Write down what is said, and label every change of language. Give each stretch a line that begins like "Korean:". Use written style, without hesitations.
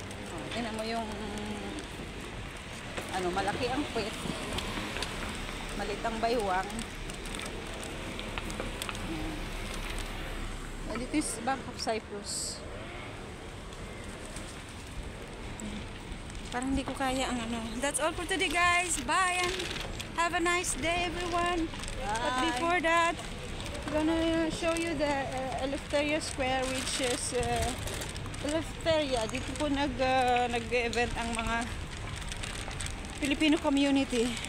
Filipino: Oh, tingnan mo yung ano, malaki ang puwet. Malit ang baywang.
English: Ayan. And it is Bank of Cyprus.
Filipino: Parang hindi ko kaya ang ano.
English: That's all for today, guys. Bye and have a nice day, everyone. But before that, I'm gonna show you the Eleftheria Square, which is Eleftheria.
Filipino: Dito po nag-event ang mga Filipino community.